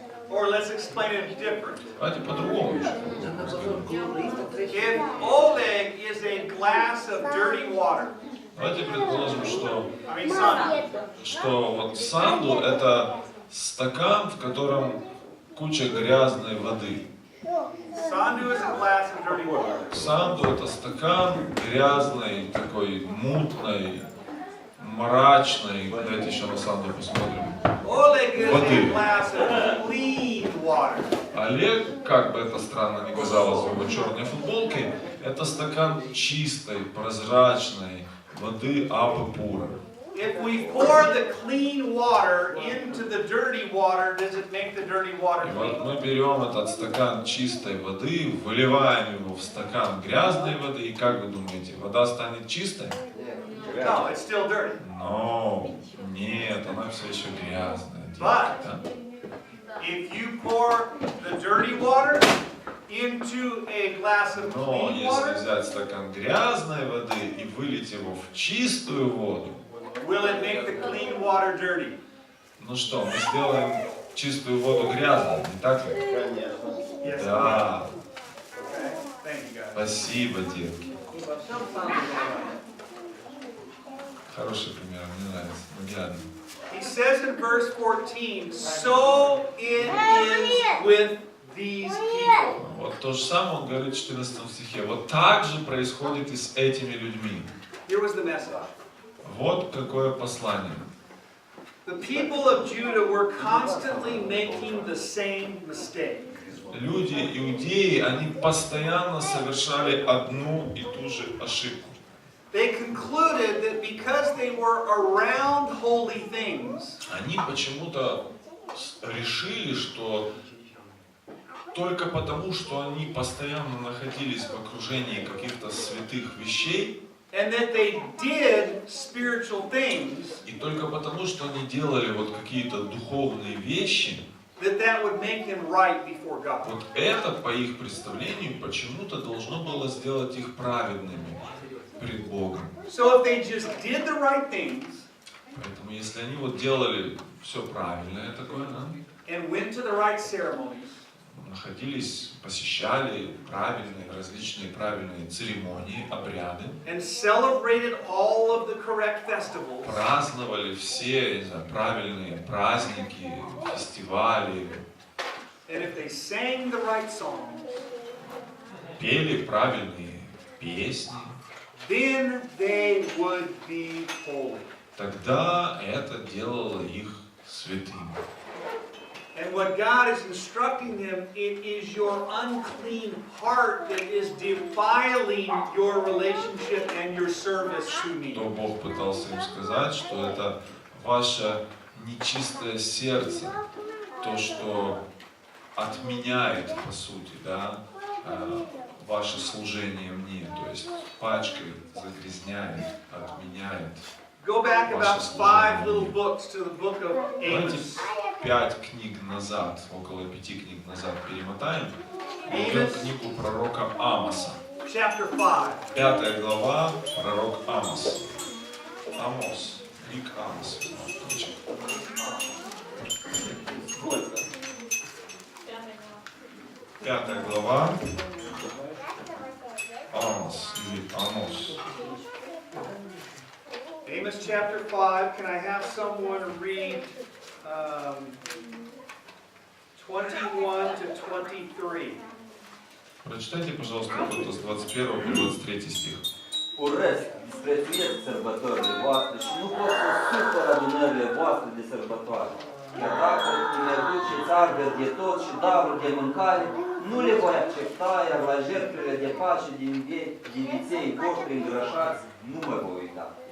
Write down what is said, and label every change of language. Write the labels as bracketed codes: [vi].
[en] Or let's explain it different. [ru] Давайте по-другому еще. [en] If Oleg is a glass of dirty water, [ru] Давайте предположим, [en] I mean sandu, [ru] что вот санду это стакан, в котором куча грязной воды. [en] sandu is a glass of dirty water. [ru] Санду это стакан грязной, такой мутной, мрачной. Давайте еще на санду посмотрим. [en] Oleg is [ru] Воды. [en] a glass of clean water. [ru] Олег, как бы это странно ни казалось в его черной футболке, это стакан чистой, прозрачной воды Абы Пура. [en] If we pour the clean water into the dirty water, does it make the dirty water [ru] И вот [en] clean? [ru] мы берем этот стакан чистой воды, выливаем его в стакан грязной воды, и как вы думаете, вода станет чистой? [en] No, it's still dirty. [ru] Но нет, она все еще грязная. [en] But [ru] Да? [en] if you pour the dirty water into a glass of [ru] Но [en] clean [ru] если [en] water, [ru] взять стакан грязной воды и вылить его в чистую воду, [en] will it make the clean water dirty? [ru] ну что, мы сделаем чистую воду грязной, не так ли? [en] Yes. [ru] Да, [en] Okay. Thank you, guys. [ru] спасибо, детки. Хороший пример, мне нравится. Наглядно. [en] He says in verse 14, so it is with these people. [ru] Вот то же самое он говорит в 14 стихе. Вот так же происходит и с этими людьми. [en] Here was the message. [ru] Вот какое послание. [en] The people of Judah were constantly making the same mistake. [ru] Люди, иудеи, они постоянно совершали одну и ту же ошибку. [en] They concluded that because they were around holy things, [ru] Они почему-то решили, что только потому, что они постоянно находились в окружении каких-то святых вещей, [en] and that they did spiritual things, [ru] и только потому, что они делали вот какие-то духовные вещи, [en] that would make them right before God. [ru] вот это, по их представлению, почему-то должно было сделать их праведными перед Богом. [en] So if they just did the right things [ru] Поэтому если они вот делали все правильное такое, да, [en] and went to the right ceremonies, [ru] находились, посещали правильные, различные правильные церемонии, обряды, [en] and celebrated all of the correct festivals, [ru] праздновали все, не знаю, правильные праздники, фестивали, [en] and if they sang the right songs, [ru] пели правильные песни, [en] then they would be holy. [ru] тогда это делало их святыми. [en] And what God is instructing them, it is your unclean heart that is defiling your relationship and your service to me. [ru] То Бог пытался им сказать, что это ваше нечистое сердце, то, что отменяет, по сути, да, ваше служение мне, то есть пачкает, загрязняет, отменяет. [en] Go back about 5 little books to the book of [ru] Давайте [en] Amos. [ru] 5 книг назад, около 5 книг назад перемотаем. Найдем книгу пророка Амоса. [en] Chapter 5. [ru] 5 глава, пророк Амос. Амос, книг Амос. 5 глава, Амос или Амос. [en] Amos chapter 5. Can I have someone read 21 to 23. [ru] Прочитайте, пожалуйста, вот с 21 по 23 стих. [ro] Urăsc, disprețuiesc sărbătorile voastre și nu pot să supăr adunările voastre de sărbătoare. Iar dacă îmi aduceți arderi de tot și daruri de mâncare, nu le voi accepta, iar la jertfele de pace din viței voștri îngrășați, nu mă voi uita.